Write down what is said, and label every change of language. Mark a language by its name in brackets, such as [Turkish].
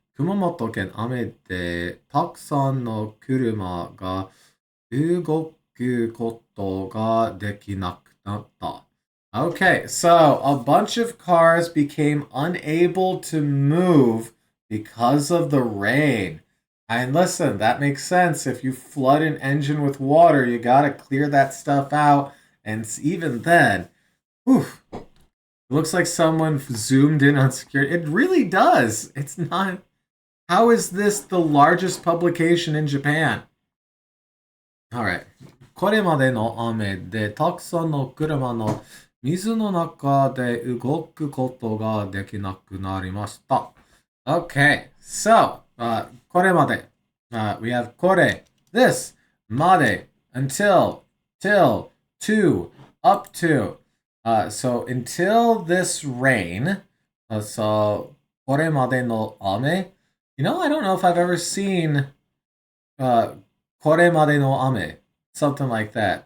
[Japanese] 熊本県雨でたくさんの車が動くことができなくなった。 [English] Okay, so a bunch of cars became unable to move because of the rain. And listen, that makes sense. If you flood an engine with water, you gotta clear that stuff out. And even then, whew, it looks like someone zoomed in on security. It really does. It's not. How is this the largest publication in Japan? Alright. [Japanese] これまでの雨でたくさんの車の水の中で動くことができなくなりました。 [English] Okay, so, [Japanese] これまで、 [English] we have これ, this, まで, until, till, to, up to. So, until this rain, so, [Japanese] これまでの雨, [English] I don't know if I've ever seen これまでの雨, something like that.